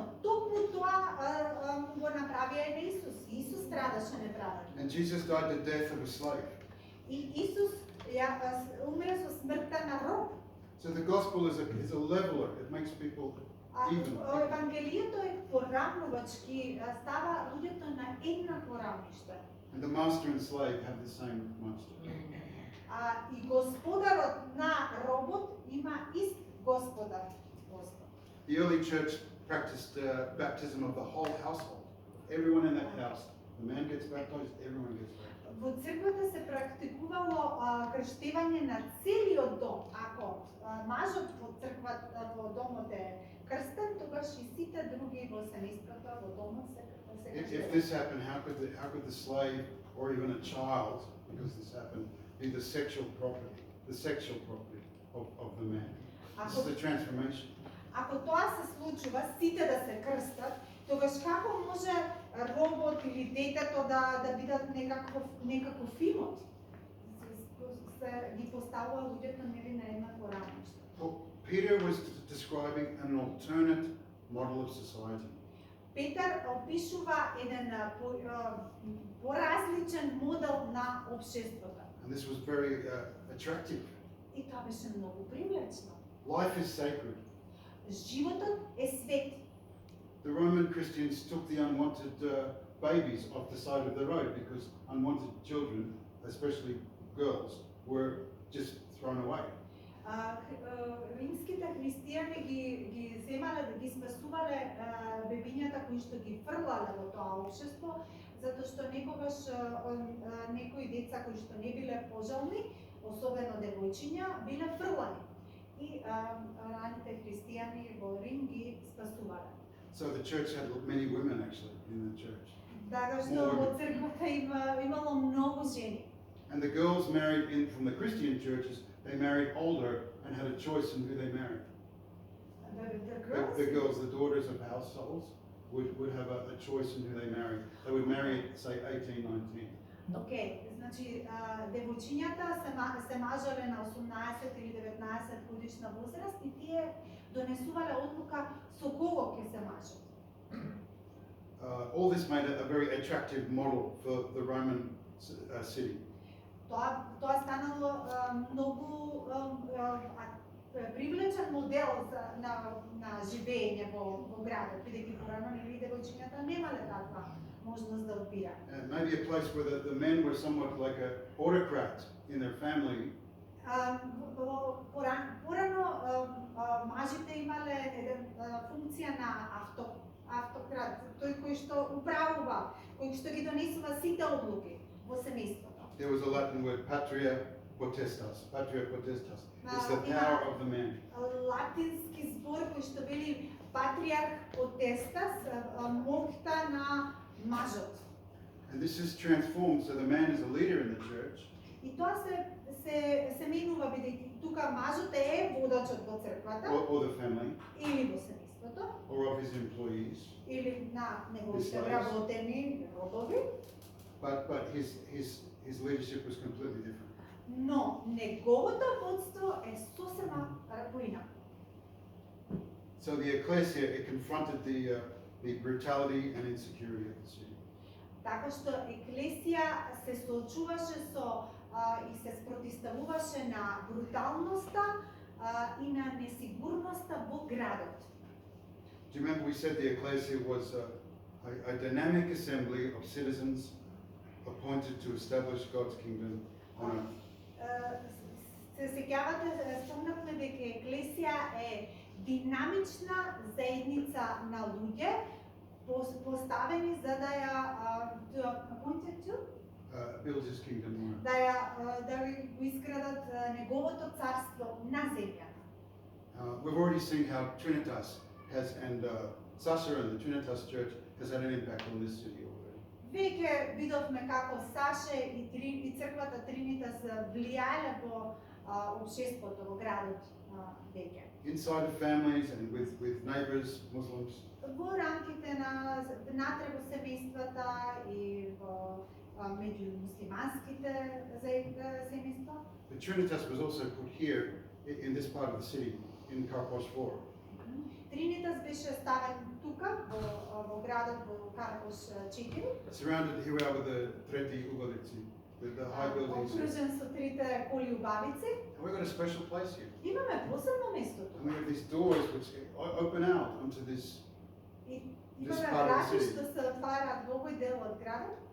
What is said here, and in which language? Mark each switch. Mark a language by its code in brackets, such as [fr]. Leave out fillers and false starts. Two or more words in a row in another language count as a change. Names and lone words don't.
[mk] Токму тоа го направија и на Исус. Исус страдаше неправедно. [en] And Jesus died the death of a slave. [mk] И Исус умре со смртта на роб. [en] So the gospel is a leveler. It makes people even. [mk] Евангелието е поравнувачки, става луѓето на еднакво равниште. [en] And the master and slave have the same master. [mk] И господарот на робот има ист господар. [en] The early church practiced baptism of the whole household. Everyone in that house. The man gets baptized, everyone gets baptized. [mk] Во црквата се практикувало крштевање на целиот дом. Ако мажот во црквата во домот е крстен, тогаш и сите други во семејството во домот се [en] If this happened, how could the slave or even a child, because this happened, be the sexual property of the man? This is the transformation. [mk] Ако тоа се случува, сите да се крстат, тогаш како може робот или детето да бидат некаков имот? Се ги поставува луѓето нели на еднакво равниште. [en] Peter was describing an alternate model of society. [mk] Петар опишува еден поразличен модел на општеството. [en] And this was very attractive. [mk] И тоа беше многу привлечно. [en] Life is sacred. [mk] Животот е свет. [en] The Roman Christians took the unwanted babies off the side of the road because unwanted children, especially girls, were just thrown away. [mk] Римските христијани ги земале, ги спасувале бебињата кои што ги фрлале во тоа општество, затоа што некогаш некои деца кои што не биле пожелни, особено девојчиња, биле фрлани. И раните христијани во Рим ги спасувале. [en] So the church had many women actually in the church. [mk] Така што во црквата имало многу жени. [en] And the girls married in from the Christian churches, they married older and had a choice in who they married. The girls, the daughters of households, would have a choice in who they married. They would marry at, say, 18, 19. [mk] Океј, значи девојчињата се мажеле на 18 или 19 годишна возраст и тие донесувале одлука со кого ќе се мажат. [en] All this made a very attractive model for the Roman city. [mk] Тоа станало многу привлечен модел на живење во градот, бидејќи порано нели девојчињата немале таква можност да одбираат. [en] And maybe a place where the men were somewhat like an autocrat in their family. [mk] Порано мажите имале функција на автократ, тој кој што управува, кој што ги донесува сите одлуки во семејството. [en] There was a Latin word, [la] patria potestas. Patria potestas. [en] It's the power of the man. [mk] Латински збор кој што вели патриарх potestas, моќта на мажот. [en] And this is transformed, so the man is a leader in the church. [mk] И тоа се менува бидејќи тука мажот е водачот во црквата [en] Or the family, [mk] или во семејството [en] or of his employees. [mk] или на неговите [en] Slaves. [mk] вработени робови, [en] But his leadership was completely different. [mk] но неговото водство е сосема поинаку. [en] So the ecclesia, it confronted the brutality and insecurity of the city. [mk] Така што еклесија се соочуваше со и се спротивставуваше на бруталноста и на несигурноста во градот. [en] Do you remember we said the ecclesia was a dynamic assembly of citizens appointed to establish God's kingdom on earth? [mk] Се сеќавате, спомнавме дека еклесија е динамична заедница на луѓе поставени за да ја [en] appointed to Build his kingdom on earth. [mk] да го изградат неговото царство на земјата. [en] We've already seen how Trinitas has, and Sasha and the Trinitas Church has had an impact on this city already. [mk] Веќе видовме како Саше и црквата Тринитас влијаеле во општеството во градот веќе. [en] Inside of families and with neighbors, Muslims. [mk] Во рамките на внатре во семејствата и во меѓу муслиманските семејства. [en] The Trinitas was also put here in this part of the city, in Karposh 4. [mk] Тринитас беше ставен тука во градот во Карпош 4. [en] Surrounded here with the Treti Ugolici, the high buildings. [mk] Окружен со трите коли убавици. [en] And we've got a special place here. [mk] Имаме посебно место [en] And [mk] тука. [en] we have these doors which open out onto this. [mk] Имаме [en] part of the [mk] врати [en] city. [mk] што се отвараат во овој дел од градот.